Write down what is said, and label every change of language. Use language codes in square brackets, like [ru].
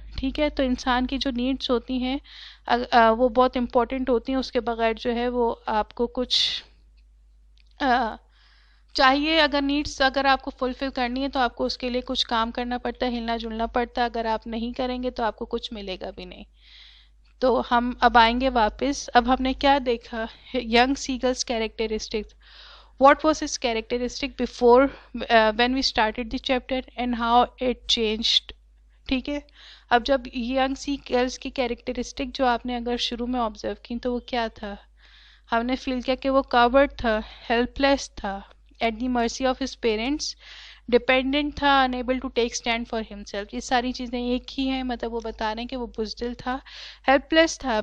[ur] ٹھیک ہے، تو انسان کی جو نیڈس ہوتی ہیں وہ بہت امپورٹنٹ ہوتی ہیں، اس کے بغیر جو ہے وہ آپ کو کچھ چاہیے. اگر نیڈس اگر آپ کو فلفل کرنی ہے تو آپ کو اس کے لیے کچھ کام کرنا پڑتا ہے، ہلنا جلنا پڑتا ہے. اگر آپ نہیں کریں گے تو آپ کو کچھ ملے گا بھی نہیں. تو ہم اب آئیں گے واپس. اب ہم نے کیا دیکھا؟ Young سیگلز characteristics. [en] What was his characteristic before when we started the chapter and how it changed. [ur] ٹھیک ہے، اب جب ینگ سی گرلز کی کیریکٹرسٹک جو آپ نے اگر شروع میں آبزرو کی تو وہ کیا تھا؟ ہم نے فیل کیا کہ وہ کاورڈ تھا، ہیلپ لیس تھا، [en] at the mercy of his parents, [ur] dependent تھا، [en] Unable to take stand for himself. [ur] یہ ساری چیزیں ایک ہی ہیں، مطلب وہ بتا رہے ہیں کہ وہ بزدل تھا، ہیلپ لیس تھا.